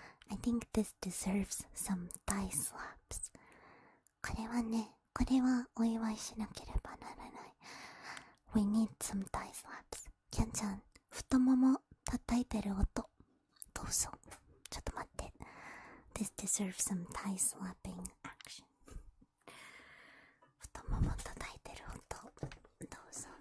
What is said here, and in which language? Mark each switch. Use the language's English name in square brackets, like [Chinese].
[English] I think this deserves some thigh slaps. [Japanese] これはお祝いしなければならない。 [English] We need some thigh slaps. [Japanese] キャンちゃん、太もも叩いてる音どうぞ。ちょっと待って。 [English] This deserves some thigh slapping action. [Japanese] 太もも叩いてる音どうぞ。